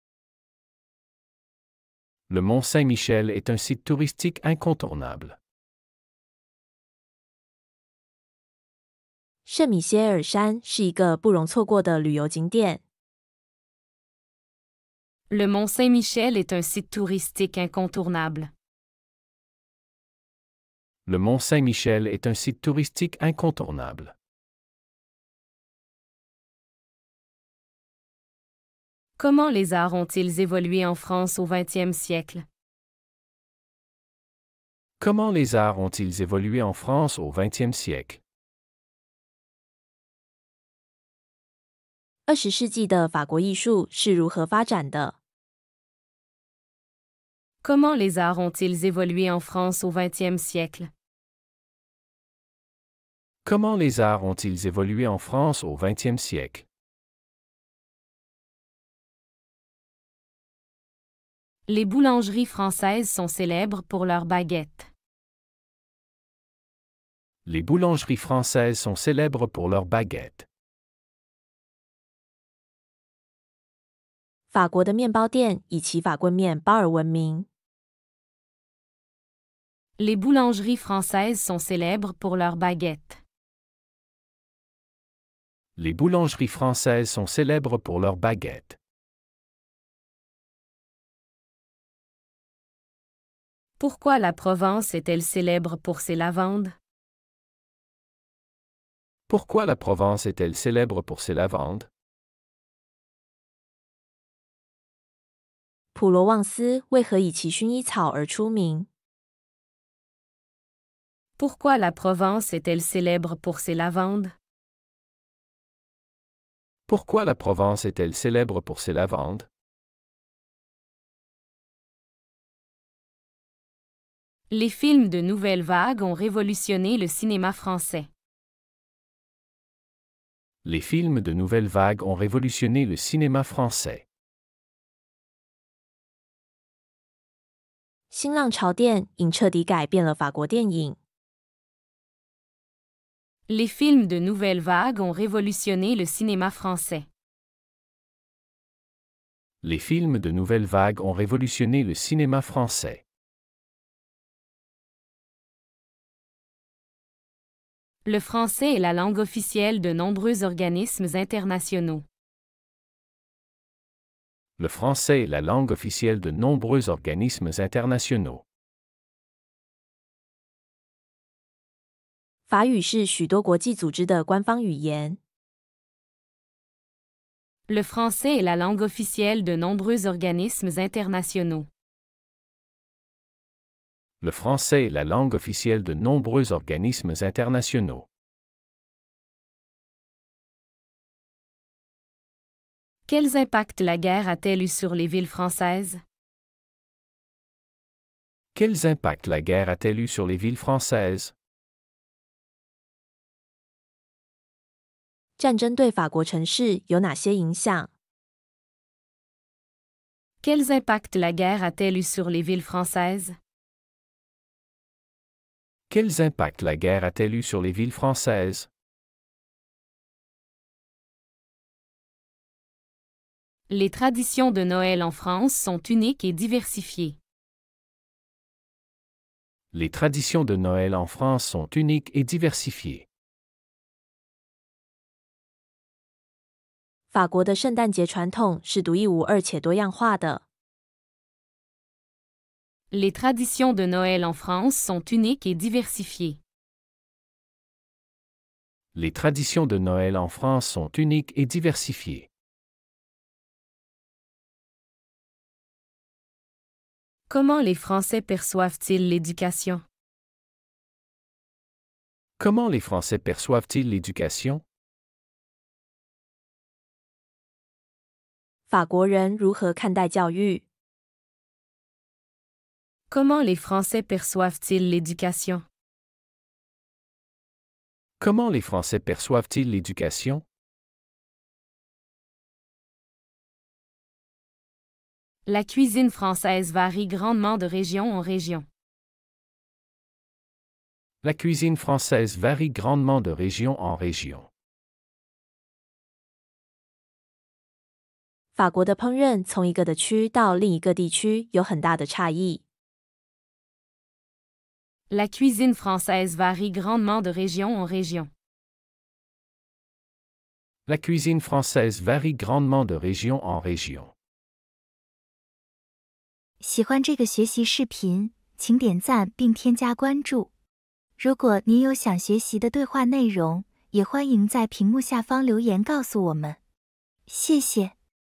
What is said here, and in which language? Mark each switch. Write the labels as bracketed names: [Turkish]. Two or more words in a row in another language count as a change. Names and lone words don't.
[French] Le Mont Saint-Michel est un site touristique incontournable. [Chinese] 圣米歇尔山是一个不容错过的旅游景点。 [French] Le Mont Saint-Michel est un site touristique incontournable. Le Mont Saint-Michel est un site touristique incontournable. Comment les arts ont-ils évolué en France au XXe siècle? Comment les arts ont-ils évolué en France au XXe siècle? [Chinese] 20 世纪的法国艺术是如何发展的？ [French] Comment les arts ont-ils évolué en France au XXe siècle? Comment les arts ont-ils évolué en France au XXe siècle? Les boulangeries françaises sont célèbres pour leurs baguettes. Les boulangeries françaises sont célèbres pour leurs baguettes. [Chinese] 法国的面包店以其法棍面包而闻名。 [French] Les boulangeries françaises sont célèbres pour leurs baguettes. Les boulangeries françaises sont célèbres pour leurs baguettes. Pourquoi la Provence est-elle célèbre pour ses lavandes? Pourquoi la Provence est-elle célèbre pour ses lavandes? [Chinese] 普罗旺斯为何以其薰衣草而出名？ [French] Pourquoi la Provence est-elle célèbre pour ses lavandes? Pourquoi la Provence est-elle célèbre pour ses lavandes? Les films de nouvelle vague ont révolutionné le cinéma français. Les films de nouvelle vague ont révolutionné le cinéma français. [Chinese] 新浪潮电影彻底改变了法国电影。 [French] Les films de nouvelle vague ont révolutionné le cinéma français. Les films de nouvelle vague ont révolutionné le cinéma français. Le français est la langue officielle de nombreux organismes internationaux. Le français est la langue officielle de nombreux organismes internationaux. [Chinese] 法语是许多国际组织的官方语言。 [French] Le français est la langue officielle de nombreux organismes internationaux. Le français est la langue officielle de nombreux organismes internationaux. Quels impacts la guerre a-t-elle eu sur les villes françaises? Quels impacts la guerre a-t-elle eu sur les villes françaises? [Chinese] 战争对法国城市有哪些影响？ [French] Quels impacts la guerre a-t-elle eu sur les villes françaises? Quels impacts la guerre a-t-elle eu sur les villes françaises? Les traditions de Noël en France sont uniques et diversifiées. Les traditions de Noël en France sont uniques et diversifiées. [Chinese] 法国的圣诞节传统是独一无二且多样化的。 [French] Les traditions de Noël en France sont uniques et diversifiées. Les traditions de Noël en France sont uniques et diversifiées. Comment les Français perçoivent-ils l'éducation? Comment les Français perçoivent-ils l'éducation? [Chinese] 法国人如何看待教育？ [French] Comment les Français perçoivent-ils l'éducation? Comment les Français perçoivent-ils l'éducation? La cuisine française varie grandement de région en région. La cuisine française varie grandement de région en région. [Chinese] 法国的烹饪从一个的区到另一个地区有很大的差异。 [French] La cuisine française varie grandement de région en région. La cuisine française varie grandement de région en région. [Chinese] 喜欢这个学习视频，请点赞并添加关注。如果您有想学习的对话内容，也欢迎在屏幕下方留言告诉我们。谢谢。